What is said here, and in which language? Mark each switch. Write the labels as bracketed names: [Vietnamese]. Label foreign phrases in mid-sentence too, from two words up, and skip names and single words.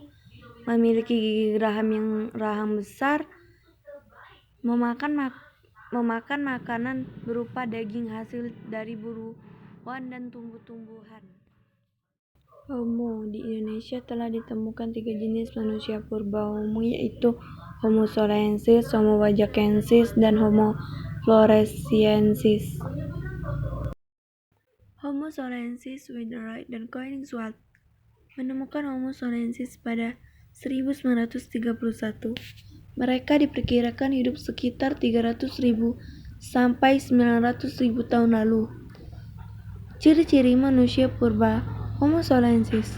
[Indonesian] Memiliki gigi rahang besar. Memakan makanan berupa daging hasil dari buruan dan tumbuh-tumbuhan. Homo. Di Indonesia telah ditemukan 3 jenis manusia purba Homo, yaitu Homo soloensis, Homo wajakensis, dan Homo floresiensis. Homo soloensis, Wheelwright dan Koningswald menemukan Homo soloensis pada 1931. Mereka diperkirakan hidup sekitar 300.000 sampai 900.000 tahun lalu. Ciri-ciri manusia purba Homo soloensis.